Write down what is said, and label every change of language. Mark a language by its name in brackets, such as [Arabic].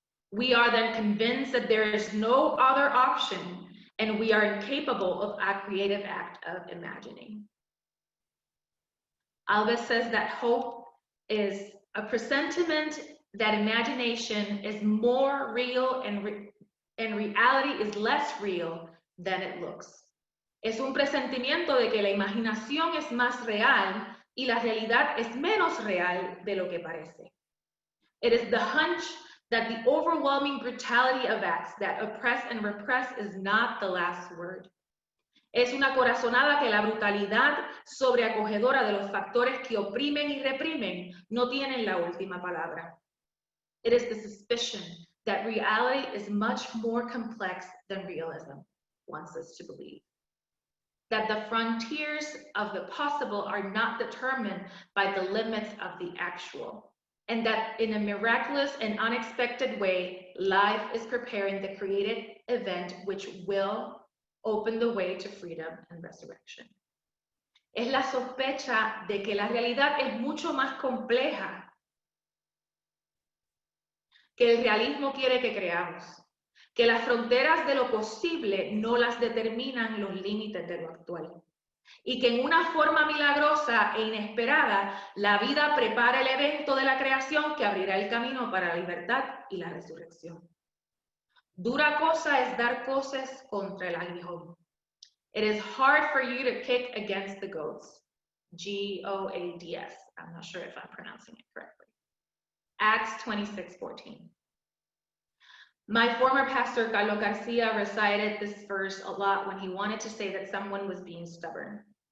[English] We are then convinced that there is no other option, and we are incapable of a creative act of imagining. Alves says that hope is a presentiment that imagination is more real and reality is less real than it looks. [Spanish] Es un presentimiento de que la imaginación es más real y la realidad es menos real de lo que parece. [English] It is the hunch that the overwhelming brutality of acts that oppress and repress is not the last word. [Spanish] Es una corazonada que la brutalidad sobreacogedora de los factores que oprimen y reprimen no tienen la última palabra. [English] It is the suspicion that reality is much more complex than realism wants us to believe. That the frontiers of the possible are not determined by the limits of the actual. and that in a miraculous and unexpected way, life is preparing the created event which will open the way to freedom and resurrection. [Spanish] Es la sospecha de que la realidad es mucho más compleja que el realismo quiere que creamos, que las fronteras de lo posible no las determinan los límites de lo actual, y que en una forma milagrosa e inesperada la vida prepara el evento de la creación que abrirá el camino para la libertad y la resurrección. Dura cosa es dar cosas contra el aguijón. [English] It is hard for you to kick against the goads. G-O-A-D-S. I'm not sure if I'm pronouncing it correctly. Acts 26:14. My former pastor, Carlos Garcia, recited this verse a lot when he wanted to say that someone was being stubborn.